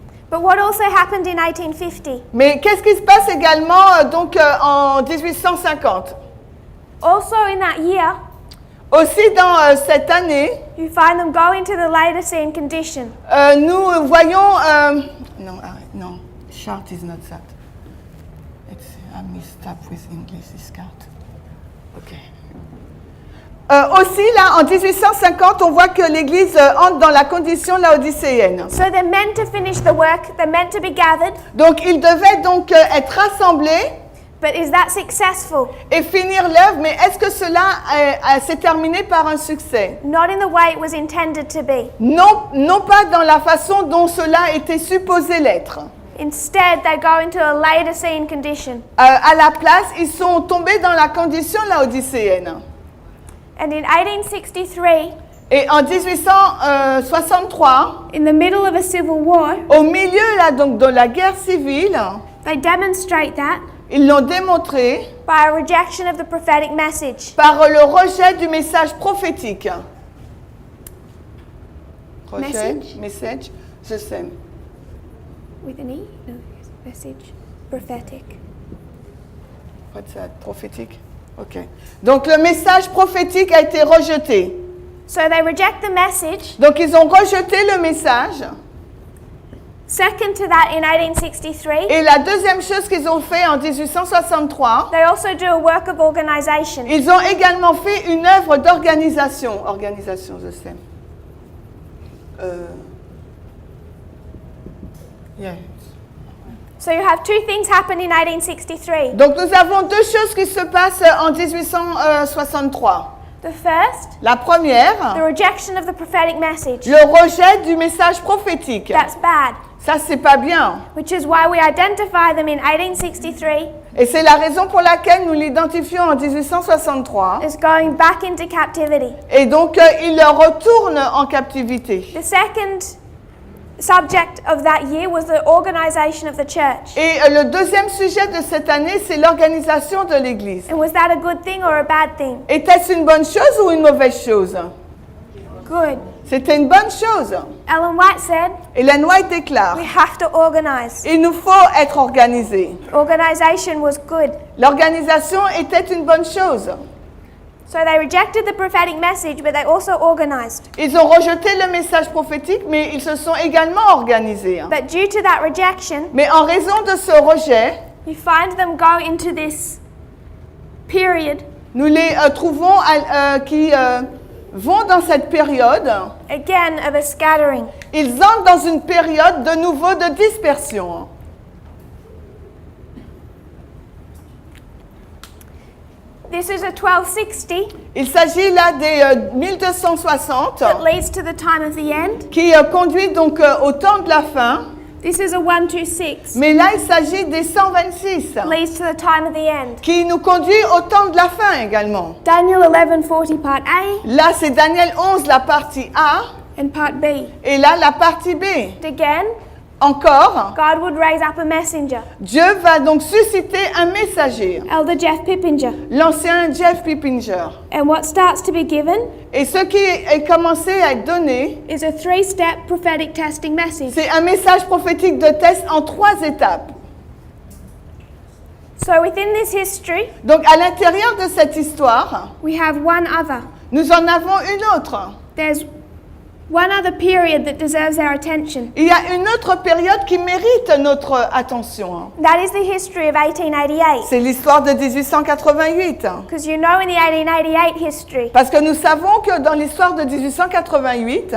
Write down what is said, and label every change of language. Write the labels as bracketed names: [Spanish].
[English] But what also happened in 1850? [French] Mais qu'est-ce qui se passe également en 1850? [English] Also in that year, [French] Aussi dans cette année, [English] you find them go into the Laodicean condition. [French] nous voyons... [English] non, chart is not that. I messed up with English, this card. Ok. [French] Aussi, là, en 1850, on voit que l'Église entre dans la condition laodicéenne. [English] So they're meant to finish the work, they're meant to be gathered, [French] Donc, ils devaient donc être rassemblés [English] but is that successful? [French] et finir l'œuvre, mais est-ce que cela s'est terminé par un succès? [English] Not in the way it was intended to be. [French] Non pas dans la façon dont cela était supposé l'être. [English] Instead, they go into a Laodicean condition. [French] À la place, ils sont tombés dans la condition laodicéenne. [English] And in 1863, [French] Et en 1863, [English] in the middle of a civil war, [French] au milieu là, donc, de la guerre civile, [English] they demonstrate that [French] ils l'ont démontré [English] by a rejection of the prophetic message. [French] par le rejet du message prophétique. [English] Message, the same. With an E? No, message. Prophetic. What's that? Prophétique? Ok. [French] Donc le message prophétique a été rejeté. [English] So they reject the message. [French] Donc ils ont rejeté le message. [English] Second to that, in 1863, [French] Et la deuxième chose qu'ils ont fait en 1863, [English] they also do a work of organization. [French] ils ont également fait une œuvre d'organisation. [English] Organisation, the same. Yeah. So you have two things happen in 1863. [French] Donc nous avons deux choses qui se passent en 1863. [English] The first, [French] La première, [English] the rejection of the prophetic message. [French] le rejet du message prophétique. [English] That's bad, [French] Ça, c'est pas bien. [English] which is why we identify them in 1863 [French] Et c'est la raison pour laquelle nous l'identifions en 1863. [English] as going back into captivity. [French] Et donc, il retourne en captivité. [English] The second subject of that year was the organization of the church. [French] Et le deuxième sujet de cette année, c'est l'organisation de l'Église. [English] And was that a good thing or a bad thing? [French] Était-ce une bonne chose ou une mauvaise chose? [English] Good. [French] C'était une bonne chose. [English] Ellen White said, [French] Ellen White déclare, [English] we have to organize. [French] il nous faut être organisés. [English] Organization was good. [French] L'organisation était une bonne chose. [English] So they rejected the prophetic message, but they also organized. [French] Ils ont rejeté le message prophétique, mais ils se sont également organisés. [English] But due to that rejection, [French] Mais en raison de ce rejet, [English] you find them go into this period [French] nous les trouvons qui vont dans cette période. [English] again of a scattering. [French] Ils entrent dans une période de nouveau de dispersion. [English] This is a 1260 [French] Il s'agit là des 1260 [English] that leads to the time of the end. [French] qui conduit donc au temps de la fin. [English] This is a 126 [French] Mais là, il s'agit des 126 [English] leads to the time of the end. [French] qui nous conduit au temps de la fin également. [English] Daniel 11:40 part A [French] Là, c'est Daniel 11, la partie A, [English] and part B. [French] et là, la partie B. [English] Again, [French] Encore, [English] God would raise up a messenger, [French] Dieu va donc susciter un messager, [English] Elder Jeff Pippinger. [French] l'ancien Jeff Pippinger. [English] And what starts to be given [French] Et ce qui est commencé à être donné, [English] is a 3-step prophetic testing message. [French] c'est un message prophétique de test en 3 étapes. [English] So within this history, [French] Donc, à l'intérieur de cette histoire, [English] we have one other. [French] nous en avons une autre. [English] There's one other period that deserves our attention. [French] Il y a une autre période qui mérite notre attention. [English] That is the history of 1888. [French] C'est l'histoire de 1888. [English] Because you know in the 1888 history, [French] Parce que nous savons que dans l'histoire de 1888,